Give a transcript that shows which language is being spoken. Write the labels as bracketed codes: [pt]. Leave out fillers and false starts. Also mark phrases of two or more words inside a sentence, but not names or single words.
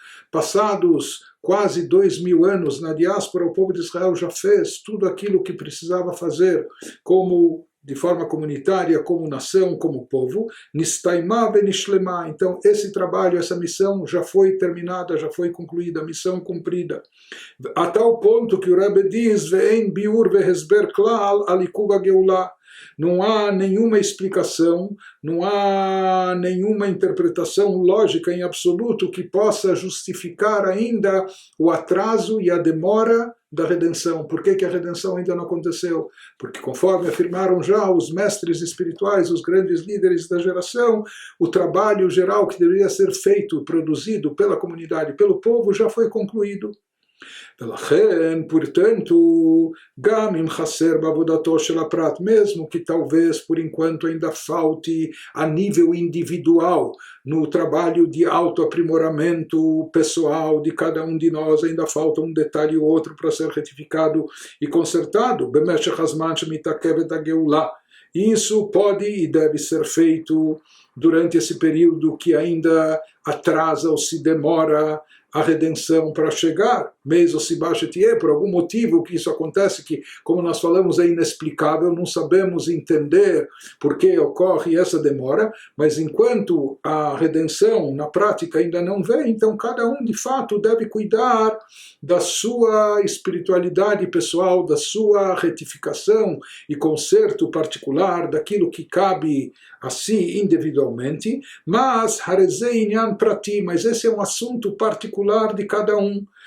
[pt] passados quase 2000 anos na diáspora, o povo de Israel já fez tudo aquilo que precisava fazer, como de forma comunitária, como nação, como povo, [he] נסתיימה בשלימות. [pt] Então, esse trabalho, essa missão já foi terminada, já foi concluída, a missão cumprida. A tal ponto que o Rebbe diz, [he] ואין ביאור והסבר כלל על עיכוב הגאולה. [pt] Não há nenhuma explicação, não há nenhuma interpretação lógica em absoluto que possa justificar ainda o atraso e a demora da redenção. Por que a redenção ainda não aconteceu? Porque, conforme afirmaram já os mestres espirituais, os grandes líderes da geração, o trabalho geral que deveria ser feito, produzido pela comunidade, pelo povo, já foi concluído. [he] ולכן, portanto, גם אם חסר בעבודתו של הפרט, [pt] mesmo que talvez por enquanto ainda falte a nível individual, no trabalho de autoaprimoramento pessoal de cada um de nós, ainda falta um detalhe ou outro para ser retificado e consertado, [he] במשך הזמן שמתעכבת הגאולה. [pt] Isso pode e deve ser feito durante esse período que ainda atrasa ou se demora a redenção para chegar, mesmo se baixa-te, por algum motivo que isso acontece, que, como nós falamos, é inexplicável, não sabemos entender por que ocorre essa demora, mas enquanto a redenção na prática ainda não vem, então cada um de fato deve cuidar da sua espiritualidade pessoal, da sua retificação e conserto particular, daquilo que cabe a si individualmente, mas mas esse é um assunto particular de cada um.